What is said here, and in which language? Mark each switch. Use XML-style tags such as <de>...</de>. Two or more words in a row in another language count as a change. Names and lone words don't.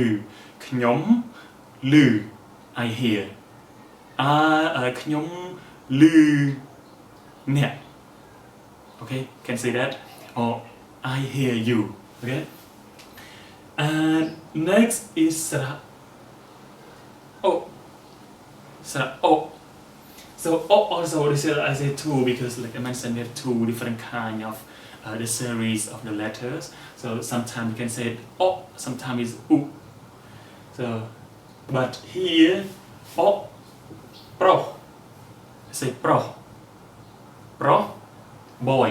<km>ខ្ញុំ លឺ,</km> <en>I hear.</en> <km>ខ្ញុំ លឺ នេះ.</km> <en>Okay, can say that. Or I hear you. Okay. And next is sra. O. So O also, this is I say 2 because like I mentioned, there are 2 different kind of the series of the letters. So sometimes you can say it O, sometimes it's U. So, but here O, pro, say pro boy.</en>